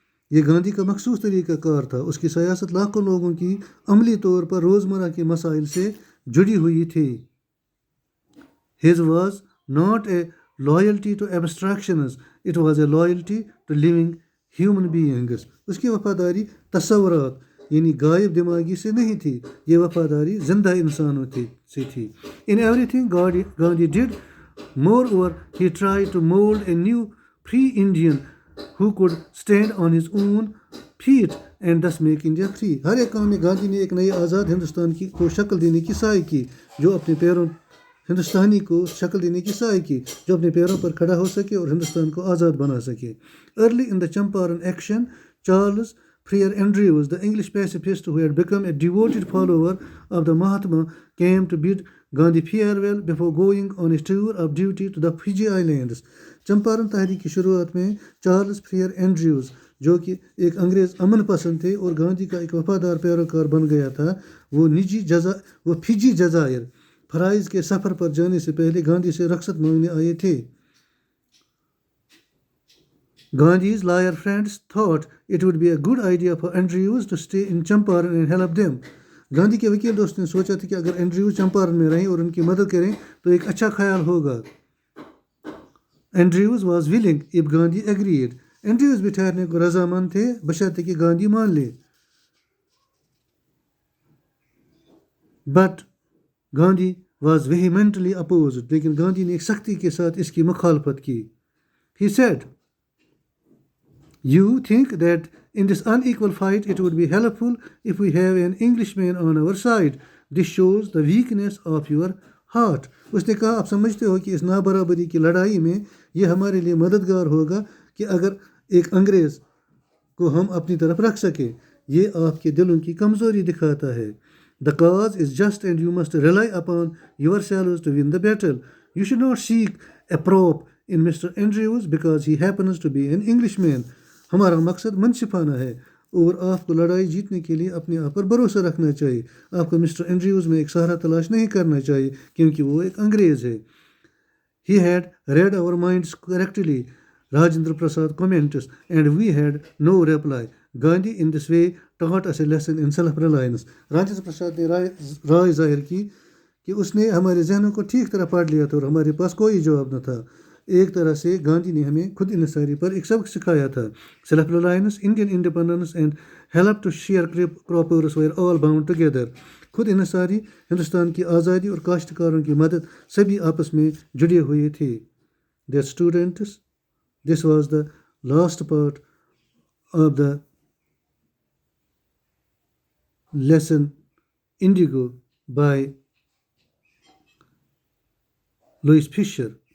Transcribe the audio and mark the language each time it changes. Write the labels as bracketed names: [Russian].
[Urdu] یہ گاندھی کا مخصوص طریقہ کار تھا. اس کی سیاست لاکھوں لوگوں کی عملی طور پر روزمرہ کے مسائل سے جڑی ہوئی تھی. [English] His was not a loyalty to abstractions, it was a loyalty to living human beings. [Urdu] اس کی وفاداری تصورات یعنی غائب دماغی سے نہیں تھی، یہ وفاداری زندہ انسانوں سے تھی. [English] In everything Gandhi did, moreover, he tried to mold a new free Indian who could stand on his own feet and thus make India free. [Urdu] ہر ایک کام میں گاندھی نے ایک نئے آزاد ہندوستان کو شکل دینے کی سعی کی جو اپنے پیروں ہندوستانی کو شکل دینے کی سعی کی جو اپنے پیروں پر کھڑا ہو سکے اور ہندوستان کو آزاد بنا سکے. [English] Early in the Champaran action, Charles Freer Andrews, the English pacifist who had become a devoted follower of the Mahatma, came to bid Gandhi farewell before going on a tour of duty to the Fiji Islands. [Urdu] Champaran تحریک کی شروعات میں Charles Frere Andrews جو کہ ایک انگریز امن پسند تھے اور گاندھی کا ایک وفادار پیروکار بن گیا تھا، وہ فجی جزائر فرائض کے سفر پر جانے سے پہلے گاندھی سے رخصت مانگنے آئے تھے. [English] Gandhi's lawyer friends thought it would be a good idea for Andrews to stay in Champaran and help them. [Urdu] Gandhi کے وکیل دوست نے سوچا تھا کہ اگر اینڈریوز چمپارن میں رہیں اور ان کی مدد کریں تو ایک اچھا خیال ہوگا. [English] Andrews was willing if Gandhi agreed. [Urdu] Andrews بھی ٹھہرنے کو رضامند تھے بشرطے کہ گاندھی مان لے. [English] But Gandhi was vehemently opposed. [Urdu] لیکن گاندھی نے ایک سختی کے ساتھ اس کی مخالفت کی. [English] He said, "You think that in this unequal fight it would be helpful if we have an Englishman on our side. This shows the weakness of your heart." [Urdu] اس نے کہا آپ سمجھتے ہو کہ اس نابرابری کی لڑائی میں یہ ہمارے لیے مددگار ہوگا کہ اگر ایک انگریز کو ہم اپنی طرف رکھ سکیں. یہ آپ کے دلوں کی کمزوری دکھاتا ہے. [English] The cause is just and you must rely upon yourselves to win the battle. You should not seek a prop in Mr. Andrews because he happens to be an Englishman. [Urdu] ہمارا مقصد منصفانہ ہے اور آپ کو لڑائی جیتنے کے لیے اپنے آپ پر بھروسہ رکھنا چاہیے. آپ کو مسٹر اینڈریوز میں ایک سہارا تلاش نہیں کرنا چاہیے کیونکہ وہ ایک انگریز ہے. [English] He had read our minds correctly, Rajendra Prasad comments, and we had no reply. Gandhi in this way taught us a lesson in self-reliance. [Urdu] Rajendra Prasad نے رائے ظاہر کی کہ اس نے ہمارے ذہنوں کو ٹھیک طرح پڑھ لیا تھا اور ہمارے پاس کوئی جواب نہ تھا. ایک طرح سے گاندھی نے ہمیں خود انحصاری پر ایک سبق سکھایا تھا. [English] Self reliance, Indian independence and help to sharecroppers were all bound together. [Urdu] خود انحصاری، ہندوستان کی آزادی اور کاشتکاروں کی مدد سبھی آپس میں جڑے ہوئے تھے. [English] Dear students, this was the last part of the lesson Indigo by Louis Fisher.